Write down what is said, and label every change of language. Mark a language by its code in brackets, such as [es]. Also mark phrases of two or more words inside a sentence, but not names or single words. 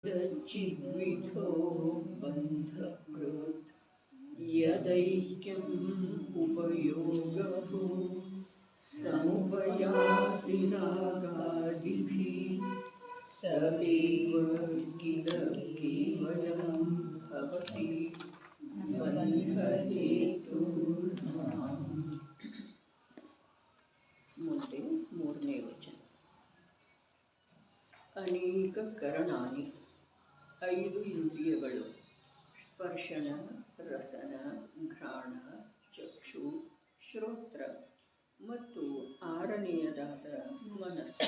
[sa] चिद्विधो बन्धकृत् यदैक्यम् उपयोगः समुपयाति रागादिभिः सदैव किल केवलं भवति बन्धहेतुर्नाम्। [kn] ಮುಂದೆ ಮೂರನೇ ವಚನ. ಅನೇಕ ಕರಣಾನಿ, 5 ಇಂದ್ರಿಯಗಳು, ಸ್ಪರ್ಶನ, ರಸನ, ಘ್ರಾಣ, ಚಕ್ಷು, ಶ್ರೋತ್ರ ಮತ್ತು 6ನೆಯದಾದ ಮನಸ್ಸು.